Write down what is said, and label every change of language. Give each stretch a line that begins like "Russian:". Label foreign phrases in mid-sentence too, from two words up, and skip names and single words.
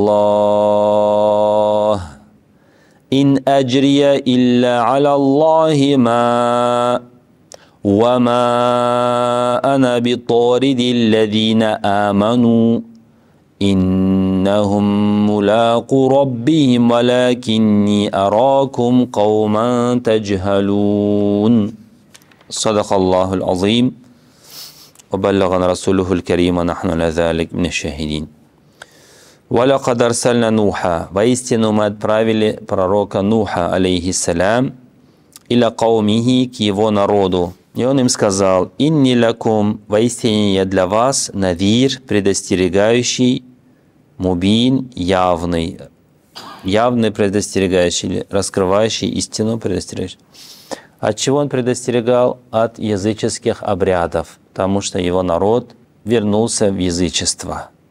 Arabic: الله وما أنا بطارد الذين آمنوا إنهم ملاقو ربهم ولكني أراكم قوما تجهلون صدق الله العظيم وبلغنا رسوله الكريم ونحن على ذلك من الشاهدين. وَلَقَدْ أَرْسَلْنَا نُوحًا
Russian: Воистину мы отправили пророка Нуха,
Arabic: عليه السلام إلى قومه,
Russian: к его народу. И он им сказал,
Arabic: «إني لكم,
Russian: воистине я для вас, надир, предостерегающий, мубин, явный предостерегающий, раскрывающий истину, предостерегающий». От чего он предостерегал? От языческих обрядов, потому что его народ вернулся в язычество.